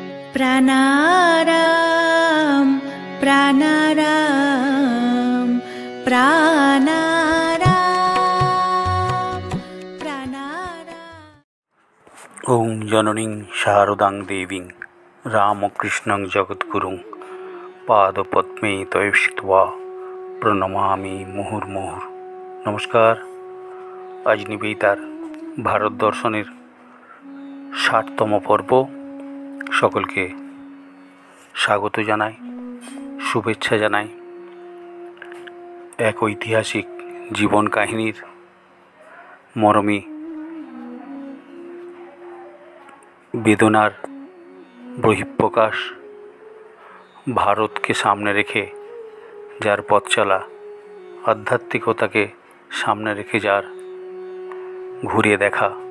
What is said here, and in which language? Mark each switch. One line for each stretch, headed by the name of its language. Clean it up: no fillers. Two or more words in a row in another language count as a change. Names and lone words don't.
Sanskrit: प्राणाराम प्राणाराम प्राणाराम प्राणाराम। ओं जननीं शारदां देवीं रामकृष्णं जगद्गुरुं पादपद्मे तव स्थित्वा প্রণমামি মুহুর্মুহুর।
Bangla: নমস্কার। আজ নিবেদিতার ভারত দর্শনের ৬০তম পর্ব। সকলকে স্বাগত জানাই, শুভেচ্ছা জানাই। এক ঐতিহাসিক জীবন কাহিনীর মরমী বেদনার বহিঃপ্রকাশ, ভারতকে সামনে রেখে যার পথ চলা, আধ্যাত্মিকতাকে সামনে রেখে যার ঘুরে দেখা,